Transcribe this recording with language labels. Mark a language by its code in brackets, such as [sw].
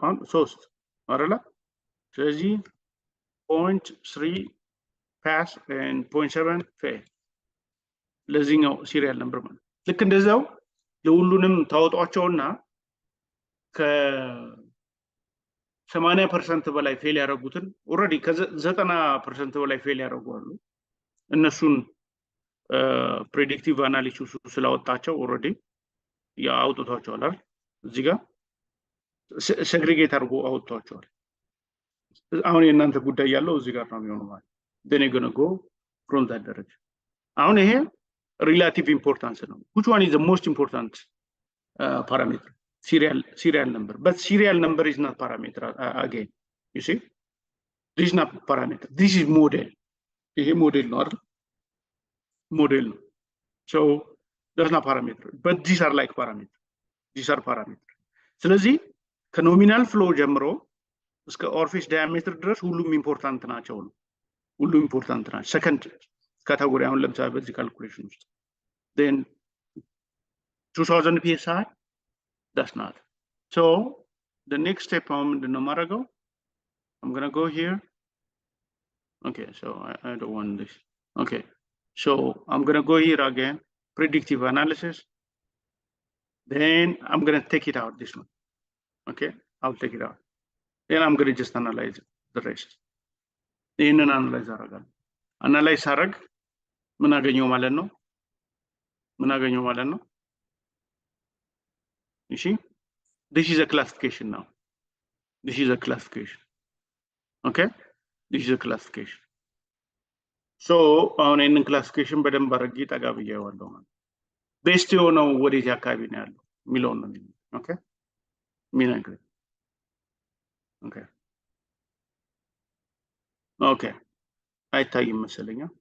[am] አሁን 3 አይደለ? ስለዚህ [en] 0.3 pass and 0.7 fail [am] ለዚህኛው serial number ማለት ልክ እንደዛው ለሁሉንም ታወጣቸውና ከ80% በላይ ፌል ያደረጉትን ኦሬዲ ከ90% በላይ ፌል ያደረጉሉ እነሱን ፕሬዲክቲቭ አናሊሲስ ስላወጣቸው ኦሬዲ ያውጣቷቸዋል አይደል? እዚህ ጋር ሴግሪጌት አድርጎ አውጥቷቸዋል። አሁን የእናንተ ጉዳይ ያለው እዚህ ጋር ነው የሚሆነው ማለት [en] then you're going to go from that direction. [am] አሁን ይሄ relative importance ነው. [en] Which one is the most important parameter? Serial number. But serial number is not parameter again. You see? This is not parameter. This is model. [am] ይሄ ሞዴል ነው አይደል? ሞዴል ነው. [en] So that's not parameter. But these are like parameter. These are parameter. [am] ስለዚህ ከኖሚናል ፍሎ ጀምሮ እስከ ኦርፊስ ዳያሜትር ድረስ ሁሉም ኢምፖርታንት ናቸው ነው። ሁሉም ኢምፖርታንት ናቸው። ሰከንድ ካቴጎሪ አሁን ለምሳሌ በዚህ ካልኩሌሽን ውስጥ [en] then 2000 psi that's not. So the next step [am] አሁን ምንድነው ማድረገው? [en] I'm going to go here. Okay, so I don't want this. Okay. So I'm going to go here again, predictive analysis. Then I'm going to take it out this one. Okay, I'll take it out. Then I'm going to just analyze the rest. Then analyze [am] አረጋለሁ. Analyze አረግ ምን አገኘው ማለት ነው? ምን አገኘው ማለት ነው? [en] You see? This is a classification now. This is a classification. Okay? This is a classification. [am] So on any classification በደንብ አድርጌ ጠጋ ብዬዋለሁ ማለት ቤስት የሆነው ወዴት አካባቢ ነው ያለው ሚሊዮን ነው። ኦኬ ሚናግሬ ኦኬ ኦኬ አይታይም መሰለኝ።